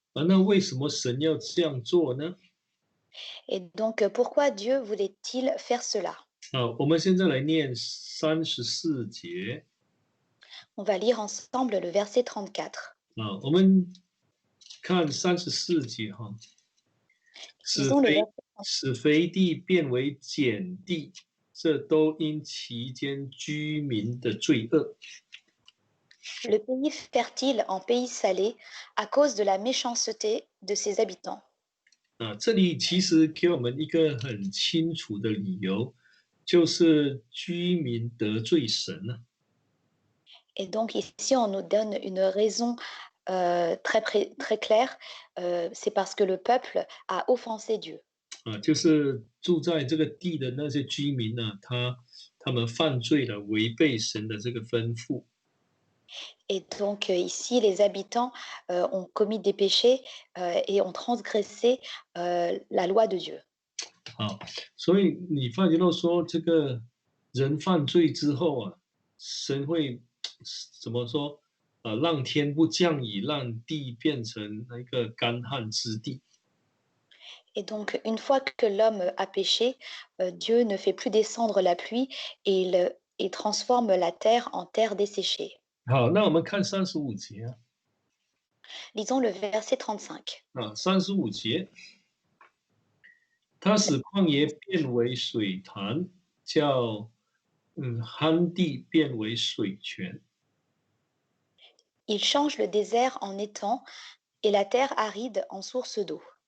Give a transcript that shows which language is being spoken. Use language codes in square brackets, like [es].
[zh] 那为什么神要这样做呢？ [fr] Et donc, pourquoi Dieu voulait-il faire cela? [zh] 我们现在来念34节。 [fr] On va lire ensemble le verset 34. [zh] 我们看34节哈。使肥地变为碱地，这都因其间居民的罪恶。 [fr] Le pays fertile en pays salé à cause de la méchanceté de ses habitants. [zh] 这里其实给我们一个很清楚的理由，就是居民得罪神了。 [fr] Et donc ici, on nous donne une raison très claire, c'est parce que le peuple a offensé Dieu. [zh] 就是住在这个地的那些居民呢，他们犯罪了，违背神的这个吩咐。 [fr] Et donc ici, les habitants ont commis des péchés et ont transgressé la loi de Dieu. [zh] 所以你发觉到说，这个人犯罪之后神会怎么说？让天不降雨，让地变成一个干旱之地。 [fr] Et donc, une fois que l'homme a péché, Dieu ne fait plus descendre la pluie et il transforme la terre en terre desséchée. [zh] 好，那我们看35节 [fr] Lisons le verset 35. [zh] 35节，他使旷野变为水潭，叫旱地变为水泉。 [fr] Il change le désert en étang et la terre aride en source d'eau.